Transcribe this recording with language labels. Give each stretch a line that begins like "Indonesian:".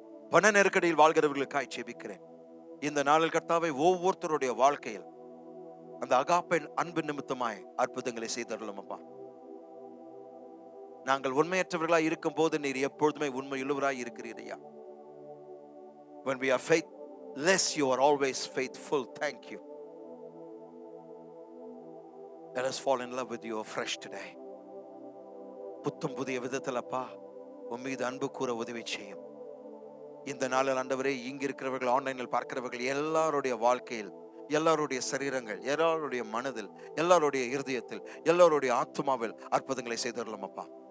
Tamil: பண நெருக்கடியில் வாழ்கிறவர்களுக்காய் ஜெபிக்கிறேன். இந்த நாளில் கர்த்தாவே, ஒவ்வொருத்தருடைய வாழ்க்கையில் அந்த அகாப்பெண் அன்பு நிமித்தமாய் அற்புதங்களை செய்தருளும் அப்பா. நாங்கள் உண்மையற்றவர்களாய் இருக்கும் போது நீர் எப்பொழுதுமே உண்மையுள்ளவராய் இருக்கிறீர் ஐயா.
English: When we are faithless, you are always faithful. Thank you. Let us fall in love with you afresh today.
Tamil: புத்தம் புதிய விதத்தில் அப்பா உன் மீது அன்பு கூற உதவி செய்யும். இந்த நாளில் ஆண்டவரே, இங்க இருக்கிறவர்கள், ஆன்லைனில் பார்க்கிறவர்கள் எல்லாருடைய வாழ்க்கையில், எல்லாருடைய சரீரங்கள், எல்லாருடைய மனதில், எல்லாருடைய இருதயத்தில், எல்லாருடைய ஆத்மாவில் அற்புதங்களை செய்தரலாம் அப்பா.